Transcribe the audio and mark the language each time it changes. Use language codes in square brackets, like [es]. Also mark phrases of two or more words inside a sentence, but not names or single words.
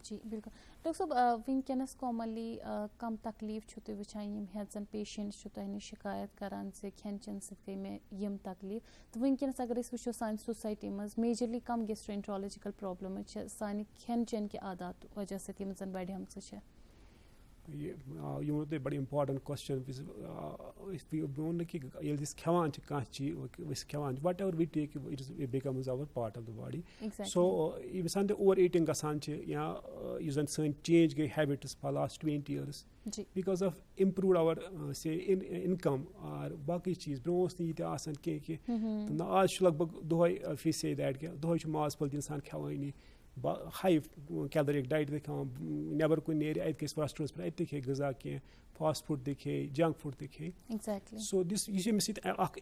[ks] جی بِلکُل ڈاکٹر صٲب وٕنکیٚنَس کامنلی کَم تکلیٖف چھُو تُہۍ وٕچھان یِم ہٮ۪ژَن پیشَنٹٕس چھُ تۄہہِ نِش شِکایت کَران زِ کھٮ۪ن چٮ۪ن سۭتۍ گٔے مےٚ یِم تکلیٖف تہٕ وٕنکیٚنَس اگر أسۍ وٕچھو سانہِ سوسایٹی منٛز میجرلی کَم [en] gastrointestinal problems [ks] چھِ سانہِ کھٮ۪ن چٮ۪ن کہِ عادات وجہ سۭتۍ یِم زَن بَڑیمژٕ چھےٚ. یہِ ووٚنوٕ تۄہہِ بَڑٕ [en] important question [ks] بہٕ ووٚن نہٕ کہِ ییٚلہِ أسۍ کھٮ۪وان چھِ کانٛہہ چیٖز أسۍ کھٮ۪وان چھِ [en] what ever we take it becomes our part of the body so [ks] ییٚمہِ ساتہٕ تہِ اوٚوَر ایٖٹِنٛگ گژھان چھِ یا یُس زَن سٲنۍ چینٛج گٔے [en] habits for last 20 years because of improved our say income [ks] آر باقٕے چیٖز برونٛہہ اوس نہٕ ییٖتیٛاہ آسان کینٛہہ تہٕ آز چھُ لگ بگ دۄہَے فی سے دیٹ کہِ دۄہَے چھُ ماز پھوٚل تہِ اِنسان کھٮ۪وٲنی [en] high calorific diet [ks] تہِ کھٮ۪وان نٮ۪بر کُن نیرِ اَتہِ گژھِ ریسٹورنٛٹس پٮ۪ٹھ اَتہِ تہِ کھیٚیہِ غذا کینٛہہ [en] fast food [ks] تہِ کھیٚیہِ [en] junk food [ks] تہِ کھیٚیہِ [en] so this [ks] یہِ چھِ أمِس سۭتۍ اکھ